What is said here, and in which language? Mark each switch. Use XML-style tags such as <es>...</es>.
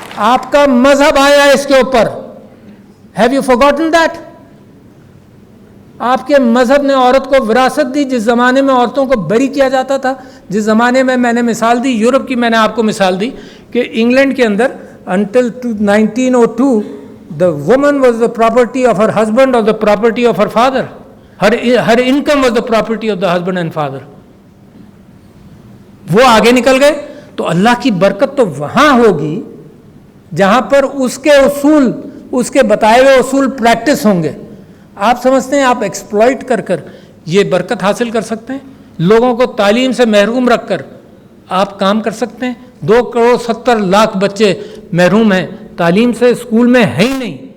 <ur>آپ کا مذہب آیا اس کے اوپر.</ur> <en>Have you forgotten that?</en> <ur>آپ کے مذہب نے عورت کو وراثت دی. جس زمانے میں عورتوں کو بری کیا جاتا تھا، جس زمانے میں نے مثال دی یورپ کی، میں نے آپ کو مثال دی کہ انگلینڈ کے اندر</ur> <en>until 1902 the woman was the property of her husband or the property of her father. Her income was the property of the husband and father.</en> <ur>وہ آگے نکل گئے تو اللہ کی برکت تو وہاں ہوگی جہاں پر اس کے اصول، اس کے بتائے ہوئے اصول پریکٹس ہوں گے. آپ سمجھتے ہیں آپ ایکسپلائٹ کر کر یہ برکت حاصل کر سکتے ہیں؟ لوگوں کو تعلیم سے محروم رکھ کر آپ کام کر سکتے ہیں؟ 2.70 crore بچے محروم ہیں تعلیم سے، اسکول میں ہے ہی نہیں.</ur>